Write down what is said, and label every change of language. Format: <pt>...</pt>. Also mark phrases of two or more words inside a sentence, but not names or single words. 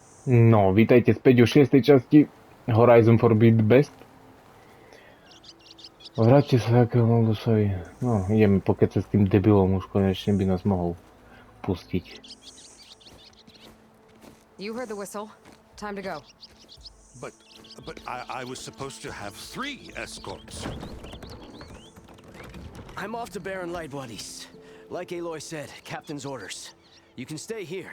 <sk>No, vítajte späť u 6. časti Horizon Forbidden Best. Vráťte sa k Moldusovi. No, ideme pokecať s tým debilom, už konečne by nás mohol pustiť.</sk> <en>You heard the whistle. Time to go. But I was supposed to have 3 escorts. I'm off to Baron Light, buddies. Like Aloy said, Captain's orders. You can stay here.</en>